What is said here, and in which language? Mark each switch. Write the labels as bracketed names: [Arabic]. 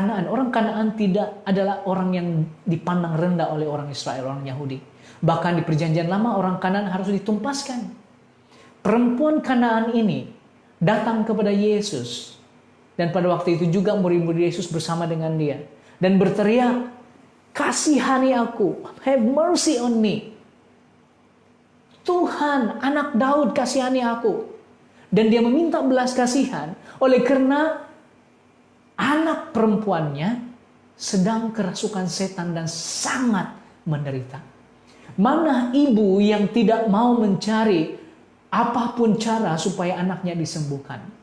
[Indonesian] Orang Kanaan tidak adalah orang yang dipandang rendah oleh orang Israel, orang Yahudi. Bahkan di perjanjian lama orang Kanaan harus ditumpaskan. Perempuan Kanaan ini datang kepada Yesus. Dan pada waktu itu juga murid-murid Yesus bersama dengan dia. Dan berteriak, "Kasihani aku, [English] have mercy on me. [Indonesian] Tuhan, anak Daud, kasihani aku." Dan dia meminta belas kasihan oleh karena anak perempuannya sedang kerasukan setan dan sangat menderita. Mana ibu yang tidak mau mencari apapun cara supaya anaknya disembuhkan?